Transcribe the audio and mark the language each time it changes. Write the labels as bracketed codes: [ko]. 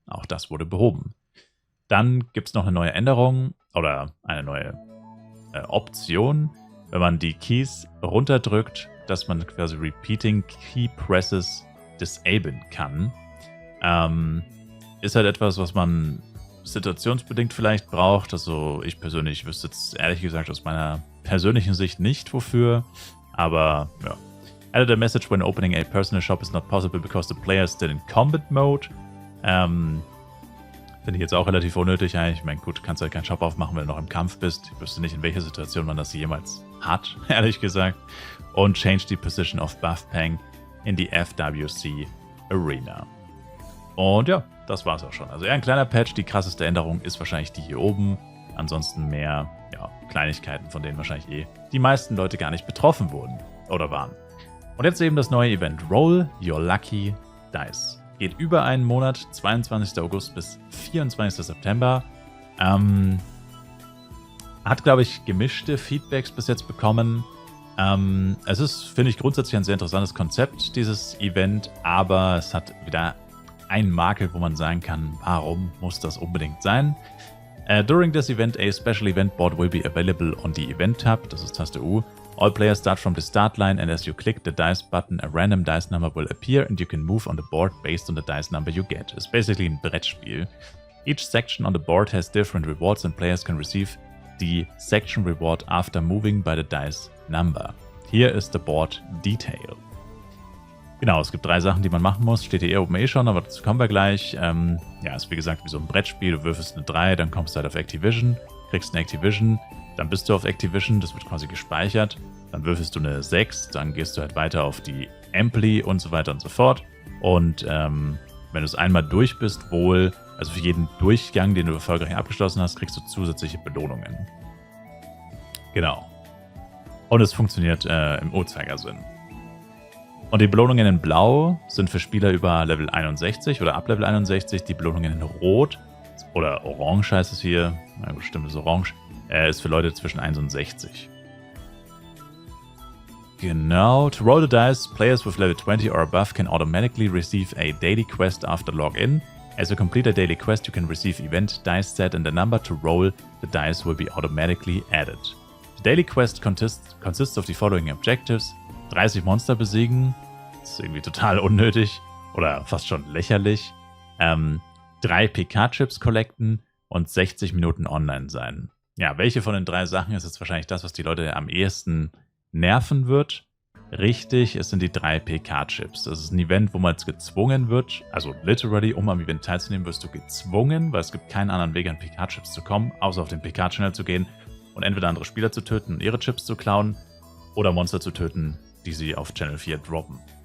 [de] Auch das wurde behoben. Dann gibt es noch eine neue Änderung oder eine neue Option, wenn man die Keys runterdrückt, dass man quasi Repeating Key Presses disablen kann. Ist halt etwas, was man situationsbedingt vielleicht braucht. Also ich persönlich wüsste jetzt ehrlich gesagt aus meiner persönlichen Sicht nicht wofür. Aber ja. [en] Added a message when opening a personal shop is not possible because the player is still in combat mode. [de] Finde ich jetzt auch relativ unnötig eigentlich. Ich meine, gut, kannst halt keinen Shop aufmachen, wenn du noch im Kampf bist. Ich wüsste nicht, in welcher Situation man das jemals hat, ehrlich gesagt. [en] Und change the position of Buff Pang [de] in die [en] FWC Arena. [de] Und ja, das war's auch schon. Also eher ein kleiner Patch. Die krasseste Änderung ist wahrscheinlich die hier oben. Ansonsten mehr Kleinigkeiten, von denen wahrscheinlich die meisten Leute gar nicht betroffen wurden oder waren. Und jetzt eben das neue Event Roll Your Lucky Dice. Geht über einen Monat, 22. August bis 24. September. Hat, glaube ich, gemischte Feedbacks bis jetzt bekommen. Es ist, finde ich, grundsätzlich ein sehr interessantes Konzept, dieses Event, aber es hat wieder ein Makel, wo man sagen kann, warum muss das unbedingt sein? [en] During this event, a special event board will be available on the Event tab, [de] das ist Taste U. [en] All players start from the start line and as you click the dice button, a random dice number will appear and you can move on the board based on the dice number you get. It's basically [de] ein Brettspiel. [en] Each section on the board has different rewards and players can receive the section reward after moving by the dice number. Here is the board detail. [de] Genau, es gibt 3 Sachen, die man machen muss. Steht hier oben schon, aber dazu kommen wir gleich. Ja, ist wie gesagt wie so ein Brettspiel. Du würfelst eine 3, dann kommst du halt auf Activision, kriegst eine Activision, dann bist du auf Activision, das wird quasi gespeichert. Dann würfelst du eine 6, dann gehst du halt weiter auf die Ampli und so weiter und so fort. Und wenn du es einmal durch bist, also für jeden Durchgang, den du erfolgreich abgeschlossen hast, kriegst du zusätzliche Belohnungen. Genau. Und es funktioniert im Uhrzeigersinn. Und die Belohnungen in Blau sind für Spieler über Level 61 oder ab Level 61. Die Belohnungen in Rot oder Orange heißt es hier, na gut, stimmt, ist Orange, ist für Leute zwischen 1 und 60. Genau. [en] To roll the dice, players with level 20 or above can automatically receive a daily quest after login. As you complete a daily quest, you can receive event dice set and the number to roll the dice will be automatically added. The daily quest consists of the following objectives. [de] 30 Monster besiegen, das ist irgendwie total unnötig oder fast schon lächerlich. 3 PK-Chips collecten und 60 Minuten online sein. Ja, welche von den 3 Sachen ist jetzt wahrscheinlich das, was die Leute am ehesten nerven wird? Richtig, es sind die 3 PK-Chips. Das ist ein Event, wo man jetzt gezwungen wird, also literally, um am Event teilzunehmen, wirst du gezwungen, weil es gibt keinen anderen Weg, an PK-Chips zu kommen, außer auf den PK-Channel zu gehen und entweder andere Spieler zu töten und ihre Chips zu klauen oder Monster zu töten, die sie auf Channel 4 droppen.